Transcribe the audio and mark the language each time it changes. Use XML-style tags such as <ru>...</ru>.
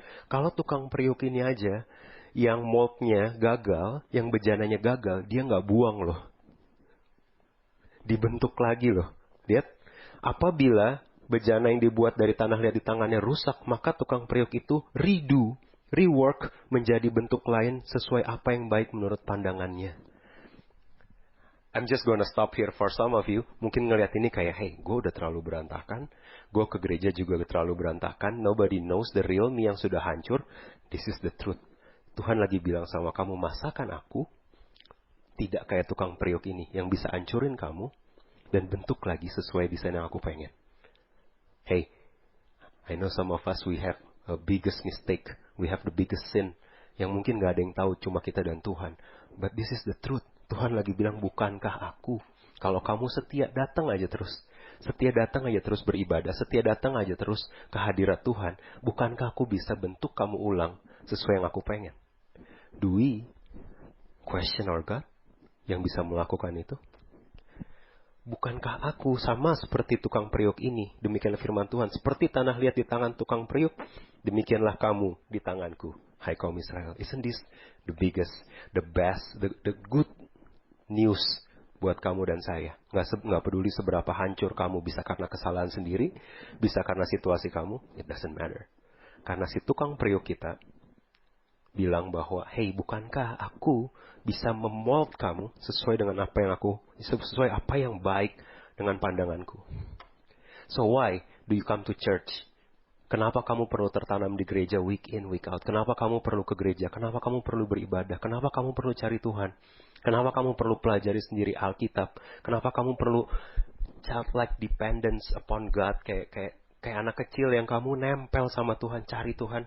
<id>Kalau tukang periuk ini aja, yang moldnya gagal, yang bejananya gagal, dia nggak buang loh. Dibentuk lagi loh. Lihat, apabila bejana yang dibuat dari tanah liat di tangannya rusak, maka tukang periuk itu rework menjadi bentuk lain sesuai apa yang baik menurut pandangannya.</id> <en>I'm just gonna stop here for some of you.</en> <id>Mungkin ngeliat ini kayak, hey, gue udah terlalu berantakan. Gue ke gereja juga terlalu berantakan.</id> <en>Nobody knows the real me</en> <id>yang sudah hancur.</id> <en>This is the truth.</en> <id>Tuhan lagi bilang sama kamu, masakan aku tidak kayak tukang periuk ini yang bisa hancurin kamu dan bentuk lagi sesuai desain yang aku pengen.</id> <en>Hey, I know some of us we have a biggest mistake. We have the biggest sin.</en> <id>Yang mungkin gak ada yang tahu, cuma kita dan Tuhan.</id> <en>But this is the truth.</en> <id>Tuhan lagi bilang, bukankah aku? Kalau kamu setia, datang aja terus. Setia datang aja terus beribadah. Setia datang aja terus ke hadirat Tuhan. Bukankah aku bisa bentuk kamu ulang sesuai yang aku pengen?</id> <en>Do we question our God</en> <id>yang bisa melakukan itu? Bukankah aku sama seperti tukang periuk ini? Demikianlah firman Tuhan. Seperti tanah liat di tangan tukang periuk, demikianlah kamu di tanganku, hai kaum Israel.</id> <en>Isn't this the biggest, the best, the good news</en> <id>buat kamu dan saya? Nggak peduli seberapa hancur kamu, bisa karena kesalahan sendiri, bisa karena situasi kamu,</id> <en>it doesn't matter.</en> <id>Karena si tukang periuk kita bilang bahwa, hey, bukankah aku bisa memold kamu sesuai dengan sesuai apa yang baik dengan pandanganku.</id> <en>So why do you come to church?</en> <id>Kenapa kamu perlu tertanam di gereja</id> <en>week in, week out?</en> <id>Kenapa kamu perlu ke gereja? Kenapa kamu perlu beribadah? Kenapa kamu perlu cari Tuhan? Kenapa kamu perlu pelajari sendiri Alkitab? Kenapa kamu perlu</id> <en>childlike dependence upon God?</en> <id>Kayak anak kecil yang kamu nempel sama Tuhan, cari Tuhan.</id>